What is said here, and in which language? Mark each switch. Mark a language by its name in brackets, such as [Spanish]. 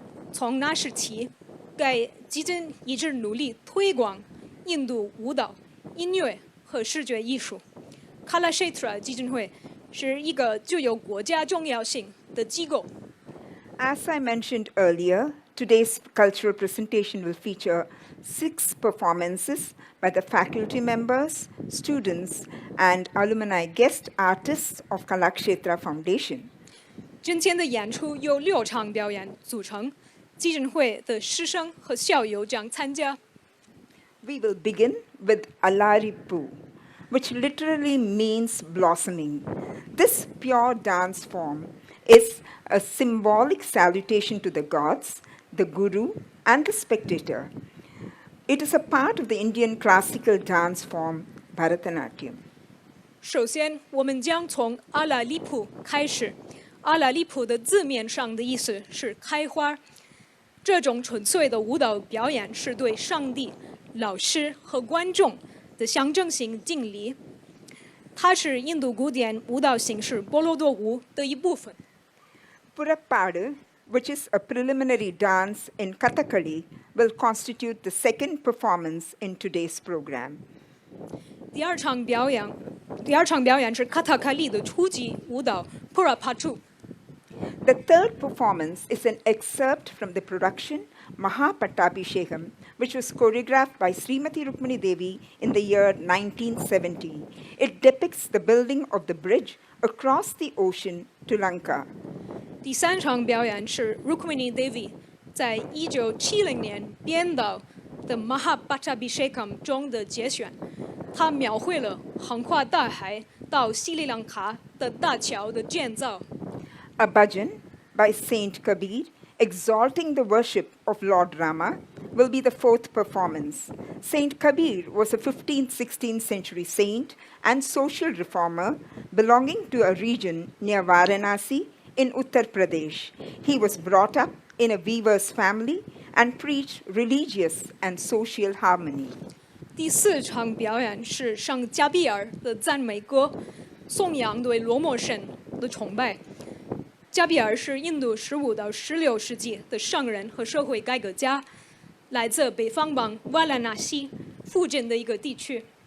[Chinese] 从那时起，该基金一直努力推广印度舞蹈、音乐和视觉艺术。 Kalakshetra 基金会是一个具有国家重要性的机构。 [English] As I mentioned earlier, today's cultural presentation will feature 6 performances by the faculty members, students, and alumni guest artists of Kalakshetra Foundation. [Chinese] 今天的演出由6场表演组成，基金会的师生和校友将参加。 [English] We will begin with Alaripu, which literally means blossoming. This pure dance form is a symbolic salutation to the gods, the guru, and the spectator. It is a part of the Indian classical dance form Bharatanatyam. [Chinese] 首先，我们将从阿拉利普开始。阿拉利普的字面上的意思是开花。这种纯粹的舞蹈表演是对上帝、老师和观众的象征性敬礼。它是印度古典舞蹈形式波罗多舞的一部分。 [English] Purappadu, which is a preliminary dance in Kathakali, will constitute the second performance in today's program. [Chinese] 第二场表演是卡塔卡利的初级舞蹈 Purappadu。 [English] The third performance is an excerpt from the production Mahapattabhishekam, which was choreographed by Srimati Rukmani Devi in the year 1970. It depicts the building of the bridge across the ocean to Lanka. [Chinese] 第三场表演是 Rukmini Devi 在1970年编导的 Mahabharabhishekam 中的节选，它描绘了横跨大海到西里兰卡的大桥的建造。 [English] A bhajan by Saint Kabir exalting the worship of Lord Rama will be the fourth performance. Saint Kabir was a 15th-16th century saint and social reformer belonging to a region near Varanasi in Uttar Pradesh. He was brought up in a weaver's family and preached religious and social harmony. [Chinese] 第4场表演是上加比尔的赞美歌，颂扬对罗摩神的崇拜。加比尔是印度15到16世纪的商人和社会改革家，来自北方邦瓦拉纳西附近的一个地区。